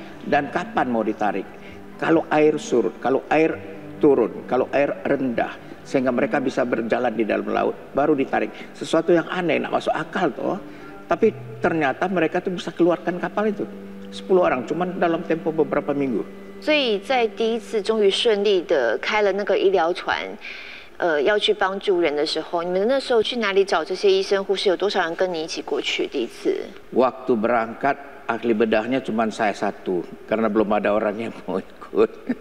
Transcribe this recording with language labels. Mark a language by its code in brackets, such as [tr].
[id] Dan kapan mau ditarik? Kalau air surut, kalau air turun, kalau air rendah, sehingga mereka bisa berjalan di dalam laut, baru ditarik. Sesuatu yang aneh, nggak masuk akal toh. Tapi ternyata mereka tuh bisa keluarkan kapal itu. 10 orang, cuman dalam tempo beberapa minggu. [zh] 所以在第一次终于顺利的开了那个医疗船，要去帮助人的时候，你们那时候去哪里找这些医生护士？有多少人跟你一起过去？第一次 [id] Waktu berangkat ahli bedahnya cuma saya 1 karena belum ada orang yang mau ikut.